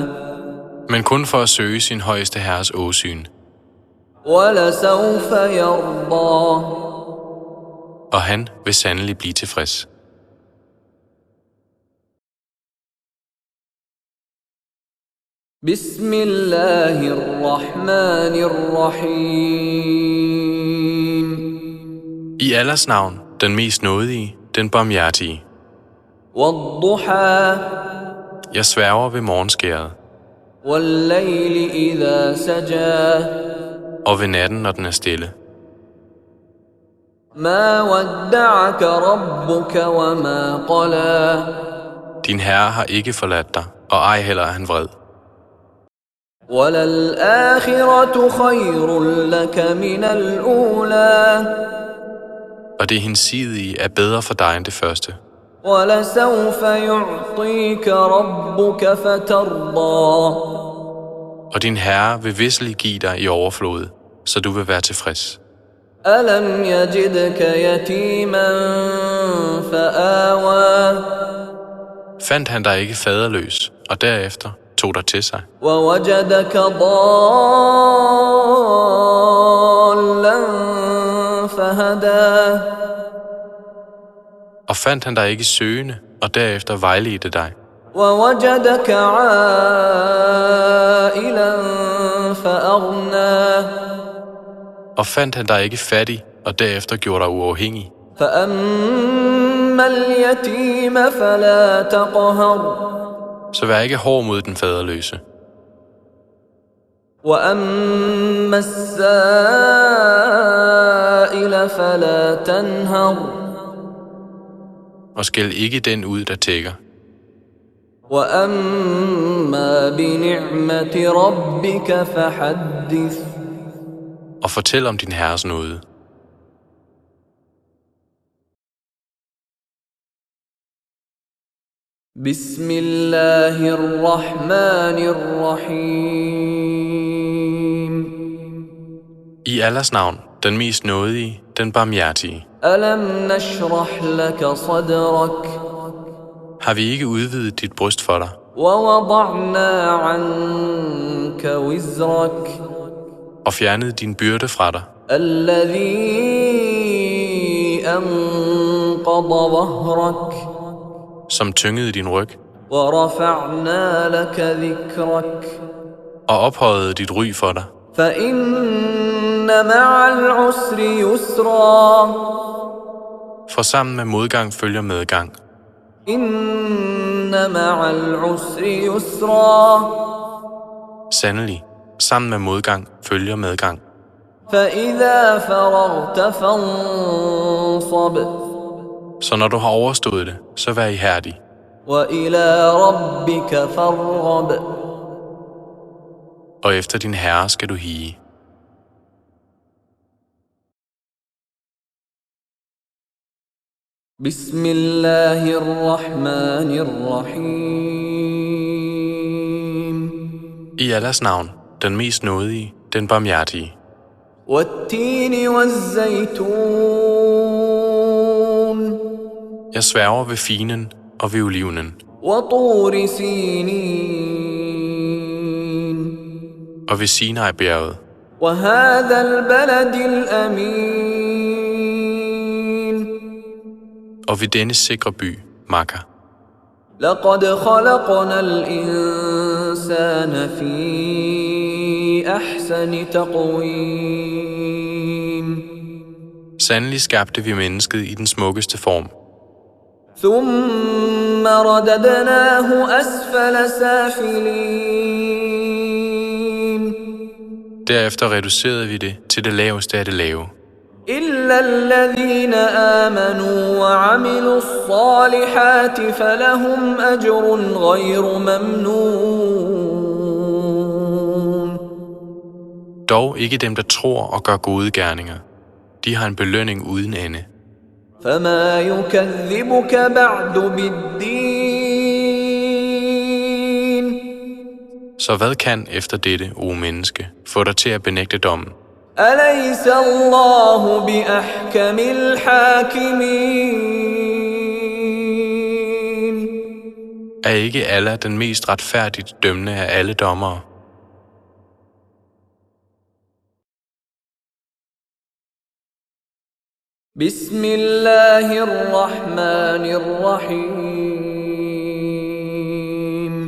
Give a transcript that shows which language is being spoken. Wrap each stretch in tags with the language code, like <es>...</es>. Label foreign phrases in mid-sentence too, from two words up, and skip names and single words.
<da>Men kun for at søge sin højeste herres åsyn.</da> <ar>ولسوف يرضى.</ar> <da>Og han vil sandelig blive tilfreds.</da> <ar>بسم الله الرحمن الرحيم.</ar> <da>I Allahs navn, den mest nådige, den barmhjertige.</da> <ar>والضحى.</ar> <da>Jeg sværger ved morgenskæret,</da> <ar>والليل إذا سجى.</ar> <da>og ved natten, når den er stille.</da> <ar>ما ودعك ربك وما قلى.</ar> <da>Din herre har ikke forladt dig, og ej heller er han vred.</da> <ar>وللآخرة خير لك من الأولى.</ar> <da>Og det hinsidige er bedre for dig end det første.</da> <ar>ولسوف يعطيك ربك فترضى.</ar> <da>Og din herre vil visselig give dig i overflod, så du vil være tilfreds.</da> <ar>ألم يجدك يتيما فآوى.</ar> <da>Fandt han dig ikke faderløs, og derefter tog dig til sig.</da> <ar>ووجدك ضالا فهدى.</ar> <da>Og fandt han dig ikke søgende, og derefter vejledte dig.</da> <ar>ووجدك عائلا فأغنى.</ar> <da>Og fandt han dig ikke fattig, og derefter gjorde dig uafhængig.</da> <ar>فأما اليتيم فلا تقهر.</ar> <da>Så vær ikke hård mod den faderløse.</da> <ar>وأما السائل فلا تنهر.</ar> <da>Og skæld ikke den ud, der tækker.</da> <ar>وأما بنعمة ربك فحدث.</ar> <da>Og fortæl om din herres nåde.</da> <ar>بسم الله الرحمن الرحيم.</ar> <da>I Allahs navn, den mest nådige, den barmhjertige.</da> <ar>ألم نشرح لك صدرك.</ar> <da>Har vi ikke udvidet dit bryst for dig?</da> <ar>ووضعنا عنك وزرك.</ar> <da>Og fjernet din byrde fra dig?</da> <ar>الذي أنقض ظهرك.</ar> <da>Som tyngede din ryg?</da> <ar>ورفعنا لك ذكرك.</ar> <da>Og ophøjede dit ry for dig?</da> <ar>فإن مع العسر يسرا.</ar> <da>For sammen med modgang følger medgang.</da> <ar>إن مع العسر يسرا.</ar> <da>Sandelig, sammen med modgang følger medgang.</da> <ar>فإذا فرغت فانصب.</ar> <da>Så når du har overstået det, så vær ihærdig.</da> <ar>وإلى ربك فارغب.</ar> <da>Og efter din herre skal du hige.</da> <ar>بسم الله الرحمن الرحيم.</ar> <da>I Allahs navn, den mest nådige, den barmhjertige.</da> <ar>والتين والزيتون.</ar> <da>Jeg sværger ved finen og ved olivenen.</da> <ar>وطور سينين.</ar> <da>og ved Sinai-bjerget,</da> <ar>وهذا البلد الأمين</ar> <da>og ved denne sikre by, Makka.</da> <ar>لقد خلقنا الإنسان في أحسن تقويم</ar> <da>Sandelig skabte vi mennesket i den smukkeste form,</da> <ar>ثم رددناه أسفل سافلين</ar> <da>derefter reducerede vi det til det laveste af det lave.</da> <ar>إلا الذين آمنوا وعملوا الصالحات فلهم أجر غير ممنون</ar> <da>Dog ikke dem, der tror og gør gode gerninger. De har en belønning uden ende.</da> <ar>فما يكذبك بعد بالدين</ar> <da>Så hvad kan efter dette, o menneske, få dig til at benægte dommen?</da> <ar>أليس الله بأحكم الحاكمين</ar> <da>Er ikke Allah den mest retfærdigt dømmende af alle dommere?</da> <ar>بسم الله الرحمن الرحيم</ar>